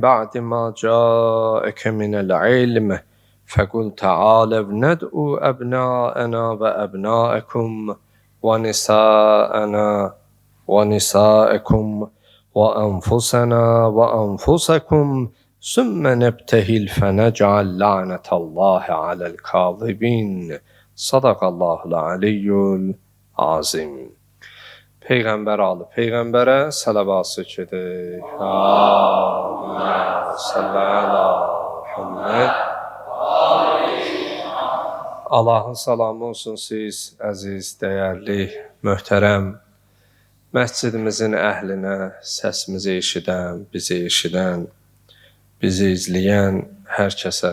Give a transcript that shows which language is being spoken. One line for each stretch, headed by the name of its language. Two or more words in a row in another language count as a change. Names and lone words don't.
Arabic: بعد ما جاءك من العلم فقل تعالوا ندعو أبناءنا وأبناءكم ونساءنا ونساءكم وأنفسنا وأنفسكم ثم نبتهل فنجعل لعنة الله على الكاذبين صدق الله العلي العظيم.
Azerbaijani: Peyğəmbər alı Peyğəmbərə sələvat çəkək.
Arabic: اللهم صل على محمد.
Azerbaijani: Allahın salamı olsun siz, əziz, dəyərli, möhtərəm məscidimizin əhlinə, səsimizi eşidən, bizi eşidən, bizi izləyən hər kəsə.